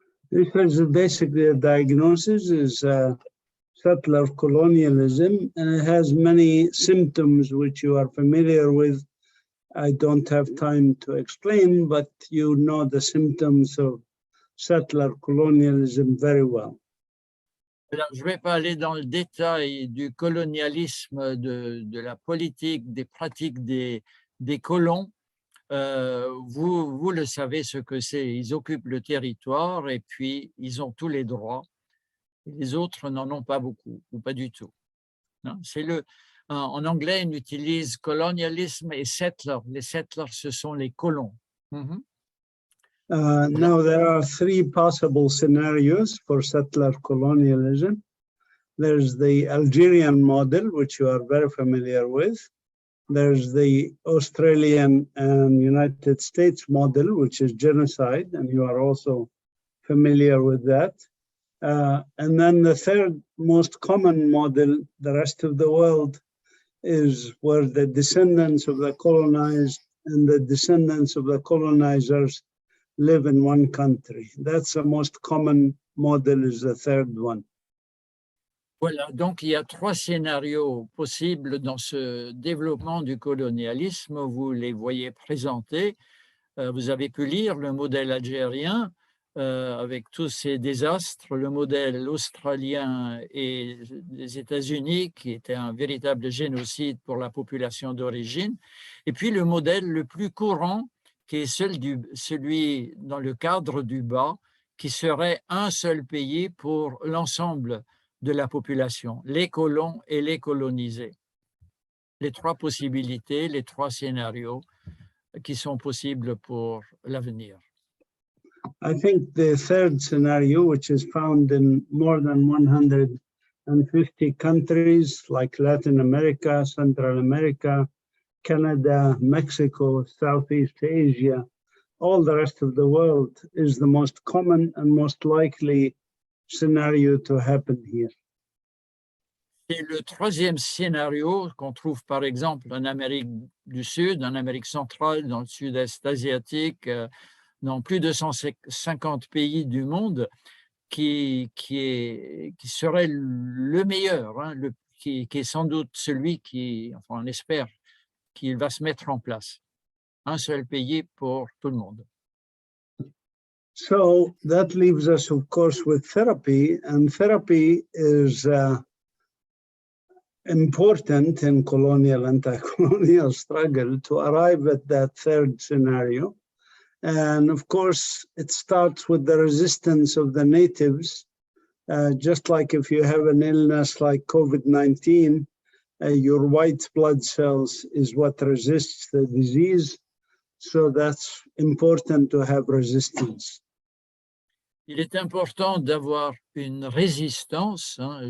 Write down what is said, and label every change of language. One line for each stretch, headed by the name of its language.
English: This is basically a diagnosis is settler colonialism, and it has many symptoms which you are familiar with. I don't have time to explain, but you know the symptoms of settler colonialism very well.
French: Alors, je ne vais pas aller dans le détail du colonialisme, de la politique, des pratiques des colons. Vous le savez ce que c'est. Ils occupent le territoire et puis ils ont tous les droits. Les autres n'en ont pas beaucoup ou pas du tout. En anglais, on utilise colonialisme et settler. Les settlers, ce sont les colons. Mm-hmm.
English: Now, there are three possible scenarios for settler colonialism. There's the Algerian model, which you are very familiar with. There's the Australian and United States model, which is genocide, and you are also familiar with that. And then the third most common model, the rest of the world, is where the descendants of the colonized and the descendants of the colonizers live in one country. That's the most common model, is the third one.
French: Voilà, donc il y a trois scénarios possibles dans ce développement du colonialisme. Vous les voyez présentés. Vous avez pu lire le modèle algérien avec tous ces désastres, le modèle australien et des États-Unis qui était un véritable génocide pour la population d'origine, et puis le modèle le plus courant qui est celui dans le cadre du bas, qui serait un seul pays pour l'ensemble de la population, les colons et les colonisés. Les trois possibilités, les trois scénarios qui sont possibles pour l'avenir.
English: I think the third scenario, which is found in more than 150 countries like Latin America, Central America, Canada, Mexico, Southeast Asia, all the rest of the world is the most common and most likely scenario to happen here.
French: Et le troisième scénario qu'on trouve par exemple en Amérique du Sud, en Amérique centrale, dans le sud-est asiatique, dans plus de 150 pays du monde, qui serait le meilleur, hein, qui est sans doute celui qui, enfin on espère, qu'il va se mettre en place. Un seul pays pour tout le monde.
English: So that leaves us, of course, with therapy, and therapy is important in colonial, anti-colonial struggle to arrive at that third scenario. And of course, it starts with the resistance of the natives. Just like if you have an illness like COVID-19, your white blood cells is what resists the disease. So that's important to have resistance.
French: Il est important d'avoir une résistance, hein.